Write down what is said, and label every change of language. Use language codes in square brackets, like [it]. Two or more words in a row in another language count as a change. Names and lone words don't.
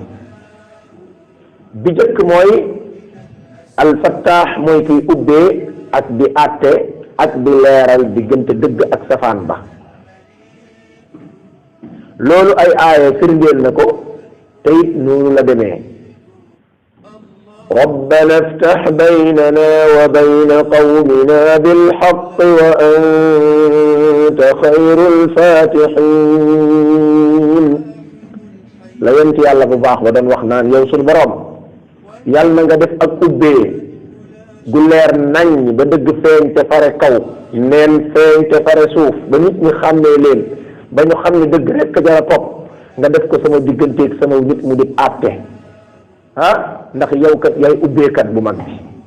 [wo] bi jëkk mooy alfattaax mooy kiy ubbee ak di àtte ak di leeral diggante dëgg ak safaan ba. loolu ay aaya firndeel na ko te it noonu la demee. [ar] ربنا افتح بيننا وبين قومنا بالحق وأنت خير الفاتحين [wo] la yent yàlla bu baax ba doon wax naan yow suñu borom yàlla na nga def ak ubbee gu leer nañ ba dëgg feeñ te fare kaw neen feeñ te fare suuf ba nit ñi xàmmee leen ba ñu xam ne dëgg rekk jara topp nga def ko sama digganteeg sama nit mu di àtte ndax yow kat yaay ubbeekat bu mag bi